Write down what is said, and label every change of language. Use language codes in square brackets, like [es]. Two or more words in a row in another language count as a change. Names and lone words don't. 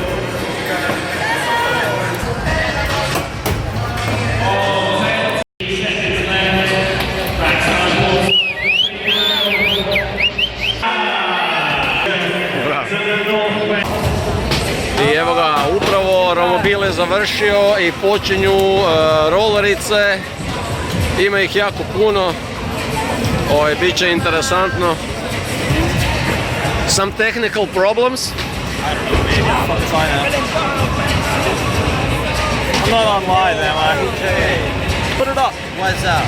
[en] Seconds left. Backside wall. [hr] I evo ga, upravo romobil je završio i počinju rolerice. Ima ih jako puno. Bit će interesantno. [en] Some technical problems. I'm not online, am I? Put it up. What's up?